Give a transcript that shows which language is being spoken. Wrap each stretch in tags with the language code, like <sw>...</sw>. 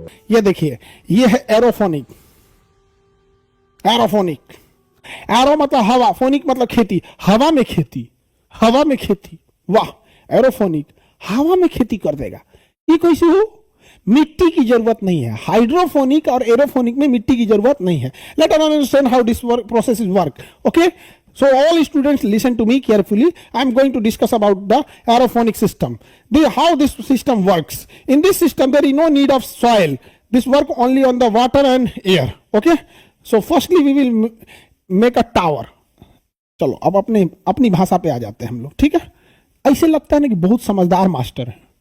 <hi>ये देखिए, ये है एरोफोनिक। एरोफोनिक, एरो मतलब हवा, फोनिक मतलब खेती। हवा में खेती, हवा में खेती। वाह, एरोफोनिक हवा में खेती कर देगा। ये कैसे हो? मिट्टी की जरूरत नहीं है। हाइड्रोफोनिक और एरोफोनिक में मिट्टी की जरूरत नहीं है।</hi> <en>Let us understand how this process is work. Okay, so all students listen to me carefully. I am going to discuss about the aerophonic system, how this system works. In this system there is no need of soil. This work only on the water and air. Okay, so firstly we will make a tower.</en> <hi>चलो अब अपनी भाषा पे आ जाते हैं हम लोग। ठीक है, ऐसे लगता है ना कि बहुत समझदार मास्टर है।</hi>